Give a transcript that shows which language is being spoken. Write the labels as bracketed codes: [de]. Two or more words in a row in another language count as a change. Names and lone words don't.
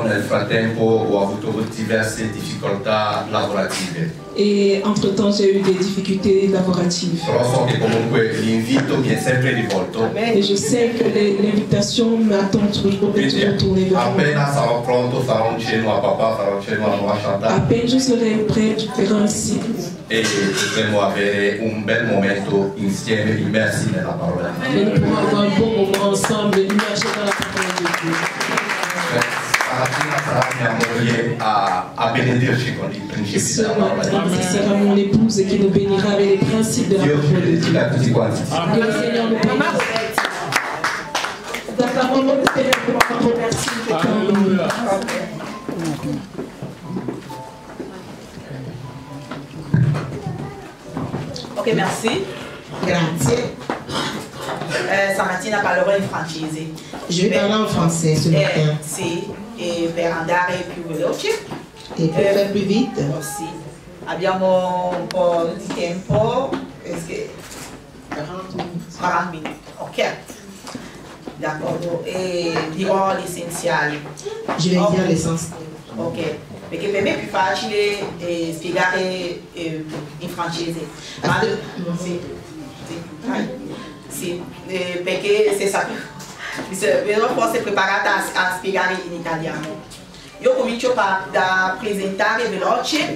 [fr] Et entre-temps, j'ai eu des difficultés laboratives. Et je sais que l'invitation m'attend toujours de retourner vers vous. À peine je serai prêt de faire un cycle. [it] E potremo avere un bel momento insieme immersi nella parola di Dio. [fr] Et nous pourrons avoir un bon moment ensemble, immergés dans la parole de Dieu. [it] Stamattina sarà mia moglie a benedirci con i principi della parola di Dio. [fr] Ce sera mon épouse qui nous bénira avec les principes de la [it] Dio ci [fr] parole de Dieu. [it] benedica tutti quanti. [fr] Que le Seigneur nous bénisse. La parole de Seigneur nous remercie. Ok, merci. [it] Grazie. Stamattina parlerò in francese. [fr] Je vais parler en français ce matin. [it] Sì, e per andare più veloce. [fr] Et pour faire plus vite. [it] Sì. Abbiamo un po' di tempo. 40 minuti. Ok. D'accordo. E dirò gli essenziali. [fr] Je vais dire l'essentiel. Ok. [it] Perché per me è più facile spiegare in francese. Ma, sì, perché se vedo forse preparata a spiegare in italiano. Io comincio da presentare veloce.